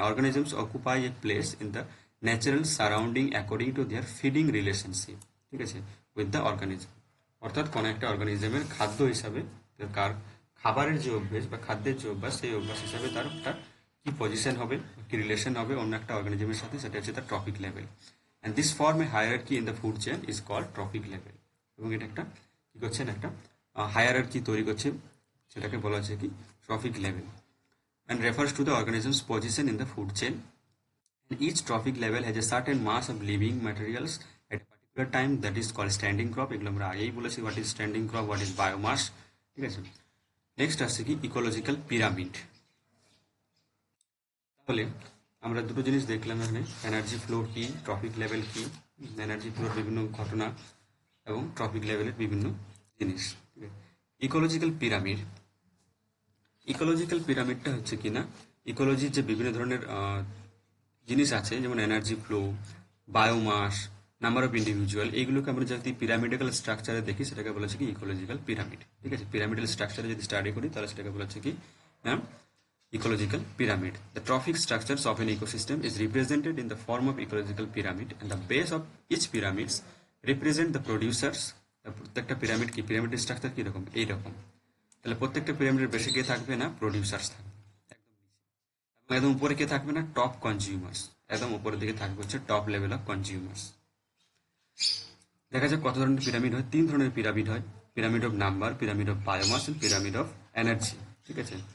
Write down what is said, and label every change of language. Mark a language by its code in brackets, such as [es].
[en] organisms occupy a place in the natural surrounding according to their feeding relationship, [bn] ঠিক আছে, [en] with the organism, [bn] অর্থাৎ কোনো একটা অর্গানিজমের খাদ্য হিসাবে কার খাবারের যে অভ্যেস বা খাদ্যের যে অভ্যাস, সেই অভ্যাস হিসাবে তার একটা কি পজিশন হবে, কি রিলেশন হবে অন্য একটা অর্গানিজমের সাথে, সেটা হচ্ছে তার trophic level. [en] And this form a hierarchy in the food chain is called trophic level. [bn] এবং এটা একটা কি করছেন, একটা হায়ারার্কি তৈরি করছে, সেটাকে বলা হচ্ছে কি trophic level, [en] and refers to the organism's position in the food chain. And each trophic level has a certain mass of living materials at a particular time that is called standing crop. [bn] এগুলো আমরা আগেই বলেছি, [en] what is standing crop, what is biomass, [bn] ঠিক আছে। Next আসছে কি ecological pyramid. তাহলে আমরা দুটো জিনিস দেখলাম এখানে, এনার্জি ফ্লোর কি, ট্রফিক লেভেল কি, এনার্জি ফ্লোর বিভিন্ন ঘটনা এবং ট্রফিক লেভেলের বিভিন্ন জিনিস। ইকোলজিক্যাল পিরামিড, ইকোলজিক্যাল পিরামিডটা হচ্ছে কি না, ইকোলজির যে বিভিন্ন ধরনের জিনিস আছে, যেমন energy flow, biomass, number of individual, এইগুলোকে আমরা যদি পিরামিডিক্যাল স্ট্রাকচারে দেখি সেটাকে বলা হচ্ছে কি ইকোলজিক্যাল পিরামিড, ঠিক আছে। পিরামিডাল স্ট্রাকচারে যদি স্টাডি করি তাহলে সেটাকে বলা হচ্ছে কি ecological pyramid. [en] The trophic structures of an ecosystem is represented in the form of ecological pyramid, and the base of each pyramids represent the producers. [bn] প্রত্যেকটা পিরামিড কি, পিরামিড স্ট্রাকচার কি রকম, এইরকম, তাহলে প্রত্যেকটা পিরামিডের বেশি কে থাকবে না, প্রডিউসার্স থাকবে একদম নিচে, এবং একদম উপরে কে থাকবে না, টপ কনজিউমার্স, একদম উপরের দিকে থাকবে হচ্ছে টপ লেভেল অফ কনজিউমার্স। দেখা যাক কত ধরনের পিরামিড হয়, তিন ধরনের পিরামিড হয়, pyramid of number, pyramid of biomass, pyramid of energy, ঠিক আছে।